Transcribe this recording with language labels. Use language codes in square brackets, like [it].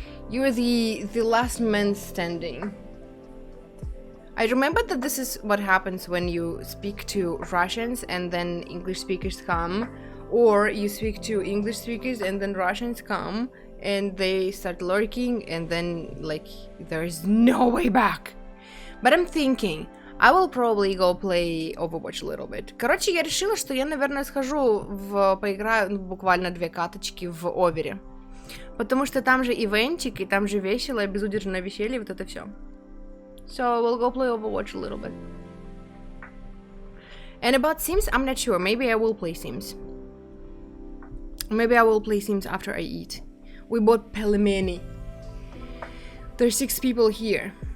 [en] You're the last man standing. I remember that this is what happens when you speak to Russians and then English speakers come, or you speak to English speakers and then Russians come and they start lurking and then, like, there's no way back. But I'm thinking, I will probably go play Overwatch a little bit. [ru] Короче, я решила, что я, наверное, схожу поиграю буквально 2 каточки в Овере. Потому что там же ивентик, и там же весело, безудержное веселье, вот это все. [en] So we'll go play Overwatch a little bit. And about Sims, I'm not sure. Maybe I will play Sims. Maybe I will play Sims after I eat. We bought pelmeni. There's 6 people here.